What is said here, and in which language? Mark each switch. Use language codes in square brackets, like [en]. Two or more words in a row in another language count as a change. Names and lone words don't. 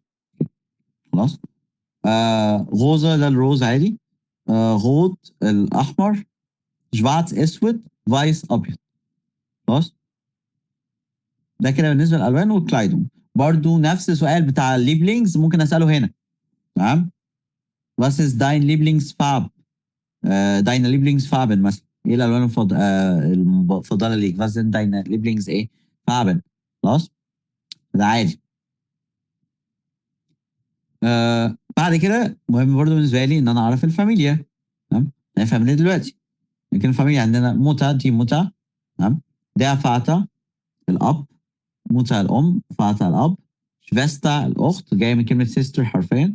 [ar] خلاص. غوزه ده الروز عادي. غوط الاحمر، شفارц اسود، فايس ابيض. خلاص. ده كده بالنسبه للالوان والكلايدون. برضو نفس السؤال بتاع الليبلينجز ممكن اساله هنا. تمام. [de] was ist dein Lieblingsfarb؟ deine Lieblingsfarben [ar] مثلا، ايه الالوان المفضله ليك؟ [de] was sind deine Lieblings ايه Farben؟ [ar] خلاص. ده عادي. بعد كده مهم برضو بالنسبه لي ان انا اعرف الفاميليا. تمام. انا فاميليا دلوقتي، لكن الفاميليا عندنا موتا، دي موتا. تمام. [de] der Vater [ar] الاب، موتا الام، فاتا الاب، شفيستا الاخت، جايه من كلمه سيستر حرفيا.